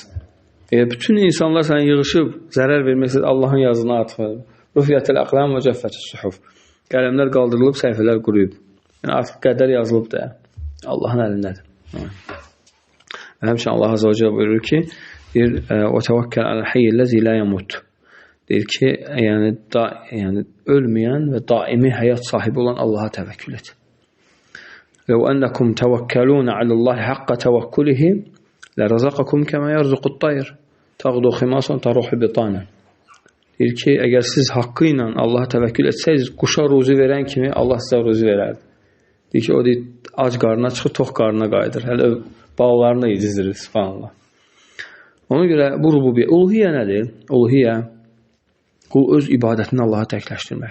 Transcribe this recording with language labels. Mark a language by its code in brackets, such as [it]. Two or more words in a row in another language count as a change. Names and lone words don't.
[az] Əgər bütün insanlar sənə yığışıb zərər vermək istəsə, Allahın yazdığından artıq verə bilməz. [ar] رفعت الأقلام وجفت الصحف. [az] Qələmlər qaldırılıb, səhifələr quruyub. Yəni, artıq qədər yazılıb da, Allahın əlindədir. Və həmçinin Allah [ar] عز وجل [az] buyurur ki, deyir, [ar] وَتَوَكَّلْ عَلَى الْحَيِّ الَّذِي لَا يَمُوتُ. [az] Deyir ki, ölməyən və daimi həyat sahibi olan Allaha təvəkkül et. [ar] لَوْ أَنَّكُمْ تَوَكَّلُونَ عَلَى اللّٰهِ حَقَّ تَوَكُّلِهِ لَرَزَقَكُمْ كَمَا يَرْزُقُ الطَّيْرِ تَغْدُو خِمَاسًا تَرُوحُ بِطَانًا. [az] Deyir ki, əgər siz haqqı ilə Allaha təvəkkül etsəyiz, quşa ruzi verən kimi Allah sizə ruzi verərdi. Deyir ki, o deyir, ac qarnına çıxır, tox qarnına qayıdır. Hələ bağlarını da yedizdirir, subhanallah. Ona görə bu rububiyyə, uluhiyyə nədir? Uluhiyyə, qul öz ibadətini Allaha təkləşdirmək.